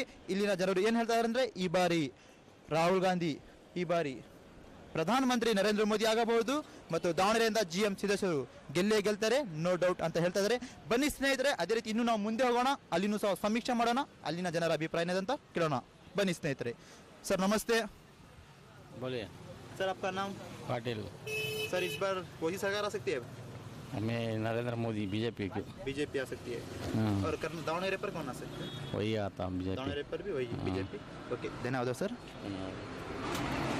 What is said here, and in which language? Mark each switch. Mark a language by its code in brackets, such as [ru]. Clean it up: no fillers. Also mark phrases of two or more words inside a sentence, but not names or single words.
[kn] ಇಲ್ಲಿನ ಜನರು ಏನು ಹೇಳ್ತಾ ಇದ್ದಾರೆ ಅಂದರೆ, ಈ ಬಾರಿ ರಾಹುಲ್ ಗಾಂಧಿ, ಈ ಬಾರಿ ಪ್ರಧಾನಮಂತ್ರಿ ನರೇಂದ್ರ ಮೋದಿ ಆಗಬಹುದು, ಮತ್ತು ದಾವಣಗೆರೆಯಿಂದ GM ಸಿದ್ದೇಶ್ವರು ಗೆಲ್ತಾರೆ, [en] no doubt [kn] ಅಂತ ಹೇಳ್ತಾ ಇದ್ದಾರೆ. ಬನ್ನಿ ಸ್ನೇಹಿತರೆ, ಅದೇ ರೀತಿ ಇನ್ನೂ ನಾವು ಮುಂದೆ ಹೋಗೋಣ, ಅಲ್ಲಿನೂ ಸಹ ಸಮೀಕ್ಷೆ ಮಾಡೋಣ, ಅಲ್ಲಿನ ಜನರ ಅಭಿಪ್ರಾಯ ಏನಿದೆ ಅಂತ ಕೇಳೋಣ. ಬನ್ನಿ ಸ್ನೇಹಿತರೆ. ಸರ್, ನಮಸ್ತೆ. [hi] बोलिए सर, आपका नाम? पाटिल. सर, इस बार वही सरकार आ सकती है? हमें नरेंद्र मोदी BJP की. बीजेपी आ सकती है. और दावणगेरे पर कौन आ सकता है? वही आता BJP. दावणगेरे पर भी वही BJP. ओके, धन्यवाद सर.